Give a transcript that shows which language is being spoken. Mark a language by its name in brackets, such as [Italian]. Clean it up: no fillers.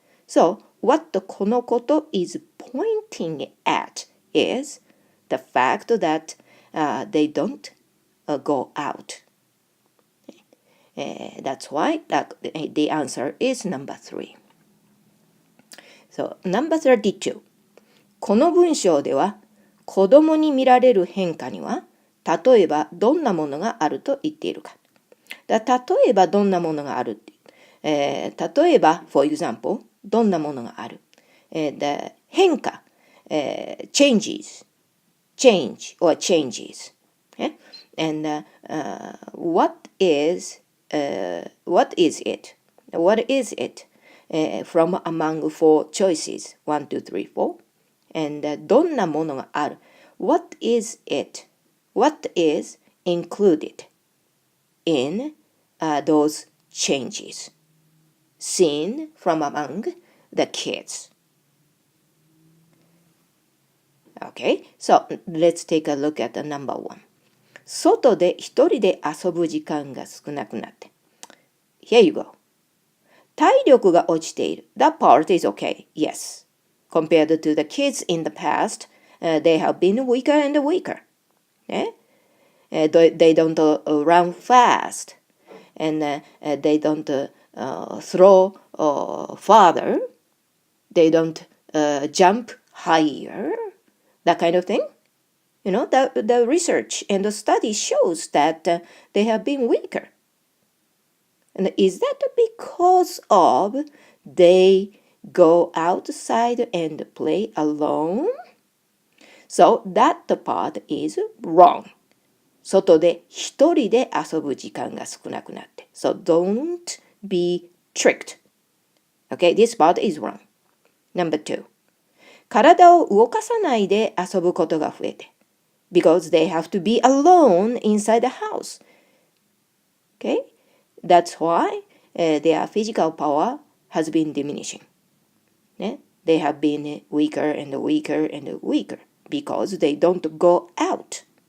[English] So, what the このこと is pointing at is the fact that they don't go out. That's why the answer is number 3. So, number 32. [Japanese] この文章では子供に見られる変化には例えばどんなものがあると言っているか。例えばどんなものがある、例えば [English] for example [Japanese] どんなものがある、the 変化、change [English] or changes、and what is it from among 4 choices 1, 2, 3, 4 and [Japanese] どんなものがある [English] what is it what is included in those changes seen from among the kids. Okay, so let's take a look at the number 1. [Japanese] 外で一人で遊ぶ時間が少なくなって。 [English] Here you go. [Japanese] 体力が落ちている。 [English] That part is okay, yes. Compared to the kids in the past, they have been weaker and weaker. They don't run fast and they don't throw farther. They don't jump higher. That kind of thing. You know, the research and the study shows that they have been weaker. And is that because of they go outside and play alone? So that part is wrong. [Japanese] 外で一人で遊ぶ時間が少なくなって。 [English] So don't be tricked. Okay, this part is wrong. Number 2. [Japanese] 体を動かさないで遊ぶことが増えて。 [English] Because they have to be alone inside the house. Okay, that's why their physical power has been diminishing. They have been weaker and weaker and weaker because they don't go out.